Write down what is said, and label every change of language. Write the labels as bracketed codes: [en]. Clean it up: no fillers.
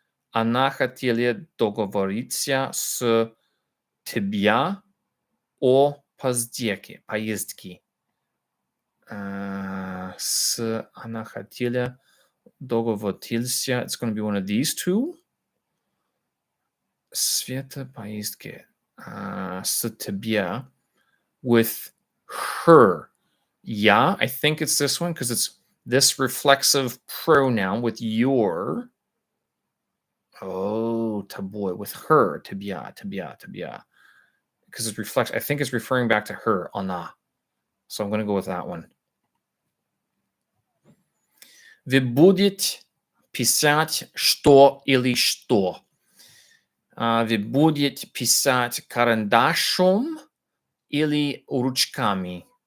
[ru] Она хотела договориться с тебя о поездке. Она хотела договориться. [en] It's going to be one of these two. [ru] Света поездке. С тебя. [en] With her. Yeah, I think it's this one because it's this reflexive pronoun with your. Oh, тобой, with her, тебя. because it reflects, I think it's referring back to her, она. So I'm going to go with that one. [ru] Вы будете писать что или что? Вы будете писать карандашом или ручками?